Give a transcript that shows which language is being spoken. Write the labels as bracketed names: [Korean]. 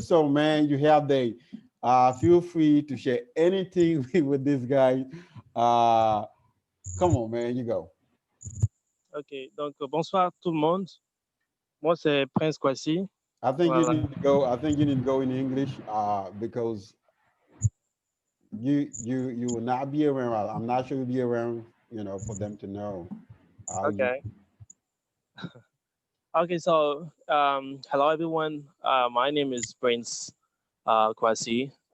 [English] So, man, you have feel free to share anything with this guy. Come on, man, you go. [French] Ok, donc bonsoir tout le monde. Moi, c'est Prince Kwasi. [English] I think you need to go in English because you will not be around. I'm not sure you'll be around, for them to know. Okay. Okay, so hello everyone. My name is Prince Kwasi.